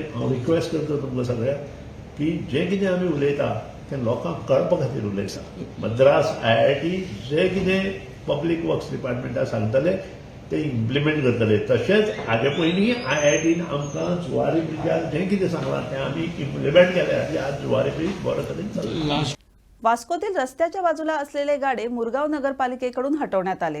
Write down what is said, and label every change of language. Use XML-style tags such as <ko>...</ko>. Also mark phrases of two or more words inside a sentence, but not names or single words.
<kok>हांव रिक्वेस्ट करता तुमकां सगळ्यांक की जें कितें आमी उलयता तें लोकांक कळपा खातीर उलयता. मद्रास IIT जें कितें</kok> <en>public works</en> <kok>डिपार्टमेंटाक सांगतले ते इम्प्लिमेंट करतले. तशेंच हाजे पयलीं IITन आमकां जुवारी ब्रिजार जें कितें सांगलां तें आमी इम्प्लिमेंट केलें आनी आज जुवारी ब्रिज बरो तरेन चलता.</kok> <mr>वास्कोतील रस्त्याच्या बाजूला असलेले गाडे मुरगाव नगरपालिकेकडून हटवण्यात आलेत.</mr>